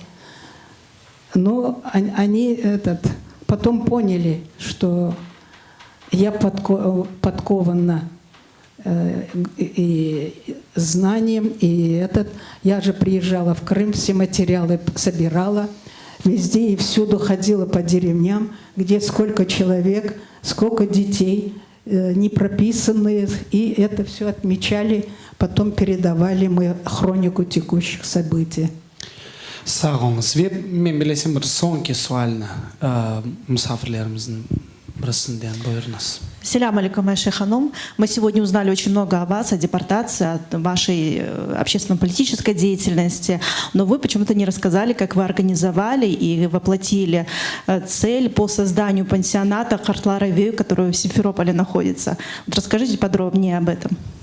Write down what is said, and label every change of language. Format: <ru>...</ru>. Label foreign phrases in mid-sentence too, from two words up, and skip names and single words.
<ru>Но они потом поняли, что я подкована и знанием, и я же приезжала в Крым, все материалы собирала, везде и всюду ходила по деревням, где сколько человек, сколько детей не прописанные, и это все отмечали, потом передавали мы хронику текущих событий.</ru> <crh>Sağ olunuz. Ve men bilesem bir sonki sualni misafirlerimizin birisinden buyurunuz.</crh> <ar>سلام عليكم,</ar> <ru>Айша Ханум. Мы сегодня узнали очень много о вас, о депортации, о вашей общественно-политической деятельности, но вы почему-то не рассказали, как вы организовали и воплотили цель по созданию пансионата Картлар-Авею, который в Симферополе находится. Вот расскажите подробнее об этом.</ru>